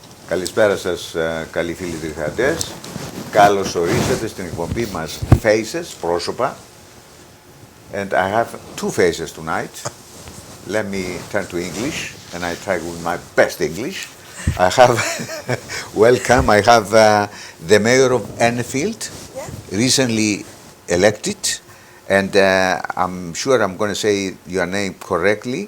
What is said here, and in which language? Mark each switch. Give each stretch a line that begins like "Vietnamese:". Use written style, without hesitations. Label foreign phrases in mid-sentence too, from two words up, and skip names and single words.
Greek: Καλησπέρα σας, καλοί φίλοι τηλεθεατές. Καλώς ορίσατε στην εκπομπή μας Faces, πρόσωπα.
English: And I have two faces tonight. Let me turn to English, and I try with my best English. I have, welcome, I have the Mayor of Enfield, recently elected, and I'm sure I'm going to say your name correctly.